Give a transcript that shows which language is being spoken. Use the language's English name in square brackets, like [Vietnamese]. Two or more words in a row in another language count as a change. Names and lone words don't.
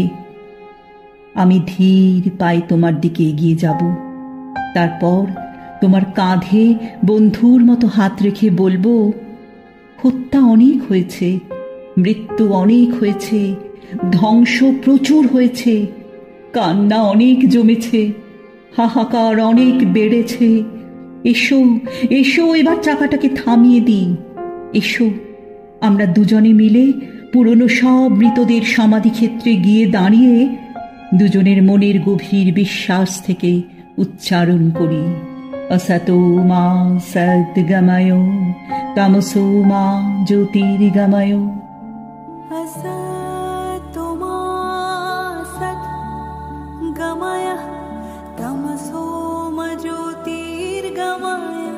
[Bangla] আমি ধীর পায়ে তোমার দিকে এগিয়ে যাব, তারপর তোমার কাঁধে বন্ধুর মতো হাত রেখে বলবো, হত্যা অনেক হয়েছে, মৃত্যু অনেক হয়েছে, ধ্বংস প্রচুর হয়েছে, কান্না অনেক জমেছে, হাহাকার অনেক বেড়েছে। এসো এসো, এবার চাকাটাকে থামিয়ে দিই। এসো, আমরা দুজনে মিলে পুরনো সব মৃতদের সমাধিক্ষেত্রে গিয়ে দাঁড়িয়ে দুজনের মনের গভীর বিশ্বাস থেকে উচ্চারণ করি, [Sanskrit] असतो मा सद्गमय तमसो मा ज्योतिर्गमय। असतो मा सद्गमय तमसो मा ज्योतिर्गमय।